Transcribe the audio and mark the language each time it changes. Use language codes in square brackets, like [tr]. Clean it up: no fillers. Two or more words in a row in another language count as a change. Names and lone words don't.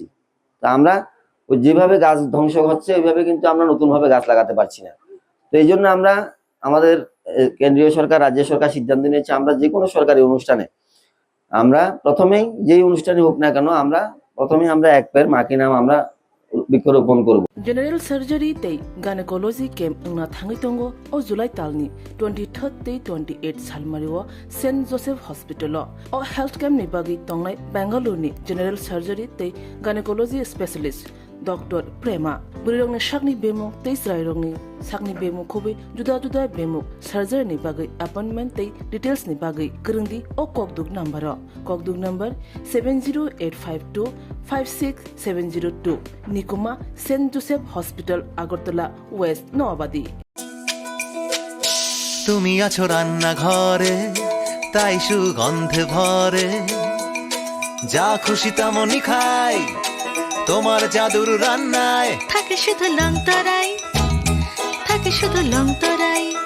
[bn] তা আমরা যেভাবে গাছ ধ্বংস হচ্ছে ওইভাবে কিন্তু আমরা নতুনভাবে গাছ লাগাতে পারছি না। তো এই জন্য আমরা আমাদের কেন্দ্রীয় সরকার, রাজ্য সরকার সিদ্ধান্ত নিয়েছে, আমরা যে কোনো সরকারি অনুষ্ঠানে আমরা প্রথমেই যেই অনুষ্ঠানই হোক না কেন, আমরা প্রথমেই আমরা এক পের মা কি নাম আমরা বৃক্ষরোপণ করব। [en] General surgery [trp] tei [en] gynecology camp [trp] ungna thangai tongo o July talni 23rd tei 28 salmariwa St Joseph Hospital o [en] health camp [trp] ni bagi tongnai Bangalore ni [en] general surgery [trp] tei [en] gynecology specialist [trp] Dr. Prema burirongni shakni bemuk tei srairongni sakni bemuk khobi juda bemuk surgery ni bagi appointment tei details ni bagi krungdi o kokduk number 70852 56702 Nikuma St Joseph Hospital Agartala West Noabadi। [bn] তুমি আছো রান্না ঘরে, তাই সুগন্ধে ভরে, যা খুশি তেমনই খাই, তোমার জাদুর রান্নায় থাকে শুধু লংতরাই, থাকে শুধু লংতরাই।